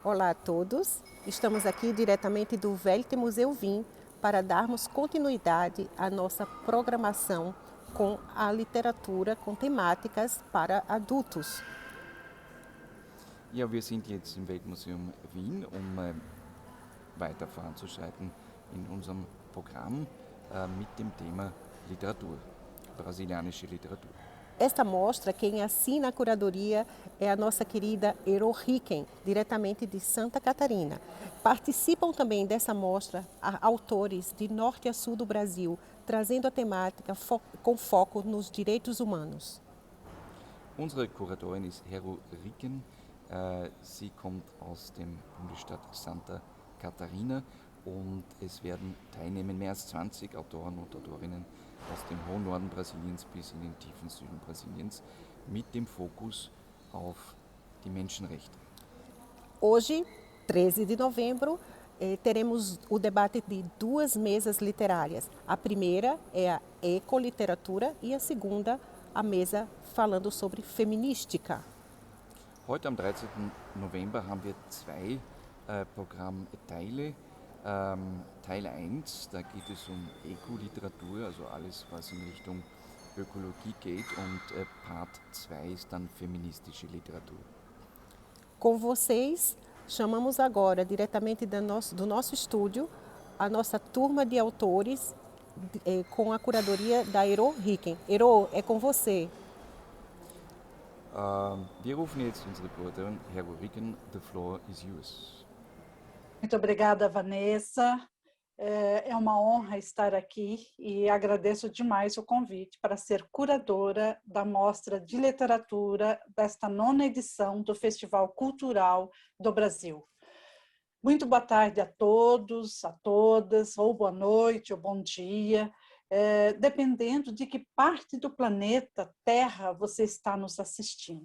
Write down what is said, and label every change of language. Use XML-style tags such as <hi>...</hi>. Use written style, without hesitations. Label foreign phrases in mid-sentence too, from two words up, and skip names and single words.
<pt>Olá a todos, estamos aqui diretamente do Velho Museu Vim para darmos continuidade à nossa programação com a literatura com temáticas para adultos.</pt> <de>Ja, wir sind jetzt im Weltmuseum Wien, um weiter voranzuschreiten in unserem Programm mit dem Thema Literatur, brasilianische Literatur.</de> <pt>Esta mostra, quem assina a curadoria é a nossa querida Ero Ricken, diretamente de Santa Catarina. Participam também dessa mostra autores de norte a sul do Brasil, trazendo a temática com foco nos direitos humanos.</pt> <de>Unsere Kuratorin ist Hero Ricken. Sie kommt aus dem Bundesstaat Santa Catarina und es werden teilnehmen mehr als 20 Autoren und Autorinnen aus dem hohen Norden Brasiliens bis in den tiefen Süden Brasiliens mit dem Fokus auf die Menschenrechte.</de> <pt>Hoje, 13 de novembro, teremos o debate de duas mesas literárias. A primeira é a ecoliteratura e a segunda, a mesa falando sobre feminística.</pt> <de>Heute am 13. November haben wir zwei Programmteile. Teil 1, da geht es um Ekoliteratur, also alles, was in Richtung Ökologie geht, und Part 2 ist dann feministische Literatur.</de> <pt>Com vocês, chamamos agora, diretamente do nosso estúdio, a nossa turma de autores com a curadoria da Ero Ricken. Ero, é com você.</pt> <de>Wir rufen jetzt unsere Kuratorin, Hero Ricken,</de> <en>the floor is yours.</en> <pt>Muito obrigada, Vanessa. É uma honra estar aqui e agradeço demais o convite para ser curadora da Mostra de Literatura desta 9ª edição do Festival Cultural do Brasil. Muito boa tarde a todos, a todas, ou boa noite, ou bom dia, dependendo de que parte do planeta Terra você está nos assistindo.</pt>